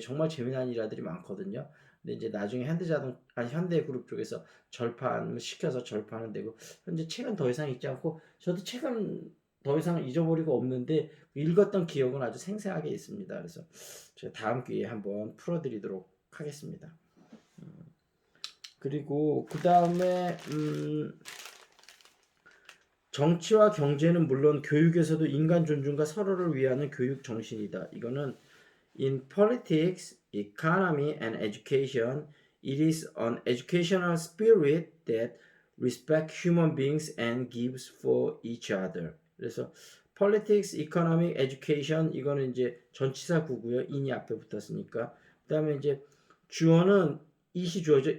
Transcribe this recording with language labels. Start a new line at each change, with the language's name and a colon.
Korean: 정말 재미난 일화들이 많거든요. 근데 이제 나중에 현대그룹 쪽에서 절판을 시켜서 절판은 되고, 현재 책은 더 이상 읽지 않고, 저도 책은 더 이상 잊어버리고 없는데 읽었던 기억은 아주 생생하게 있습니다. 그래서 제가 다음 기회에 한번 풀어드리도록 하겠습니다. 그리고 그 다음에 정치와 경제는 물론 교육에서도 인간 존중과 서로를 위하는 교육 정신이다. 이거는
English: In politics, economy, and education, it is an educational spirit that respect human beings and gives for each other.
Korean: 그래서
English: politics, economic, education
Korean: 이거는 이제 전치사구고요. in이 앞에 붙었으니까. 그다음에 이제 주어는 it이 주어죠.